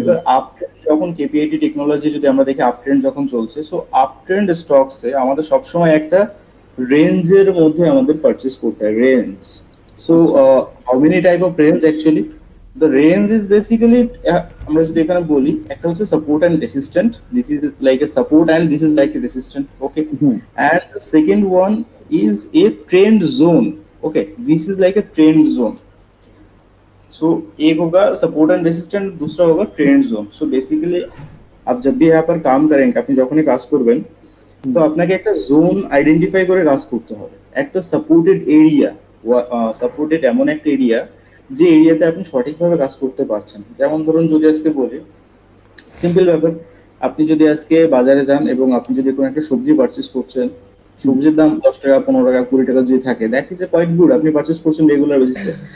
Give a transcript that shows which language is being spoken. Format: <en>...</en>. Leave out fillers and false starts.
<bn>এবার up trend যখন KPIT technology যদি আমরা দেখি আপ ট্রেন্ড যখন চলছে, সো আপ ট্রেন্ড স্টকসে আমাদের সবসময় একটা রেঞ্জের মধ্যে আমাদের পারচেস করতে হয়, range.</bn> <en>So how many type of range actually? The range is basically,</en> <bn>আমরা যদি এখানে বলি, একটা হচ্ছে</bn> <en>Support and resistant, this is like a support and this is like a resistant, okay. And the second one is a trend zone, okay, this is like a trend zone.</en> <hi>सो एक होगा support and resistant, दूसरा होगा trend zone. So basically आप जब भी यहाँ पर काम करेंगे,</hi> <bn>আপনি যখনই কাজ করবেন, তো আপনাকে একটা জোন আইডেন্টিফাই করে কাজ করতে হবে, একটা সাপোর্টেড এরিয়া, সাপোর্টেড এমন একটা এরিয়া যে এরিয়াতে আপনি সঠিকভাবে কাজ করতে পারছেন। যেমন ধরুন যদি আজকে বলি, সিম্পল ব্যাপার, আপনি যদি আজকে বাজারে যান এবং আপনি যদি কোনো একটা সবজি পারচেস করছেন, সবজির দাম 10 টাকা, 15 টাকা, 20 টাকা যদি থাকে,</bn> <en>that is a quite good,</en> <bn>আপনি পারচেস করছেন রেগুলার বেসিসে।</bn>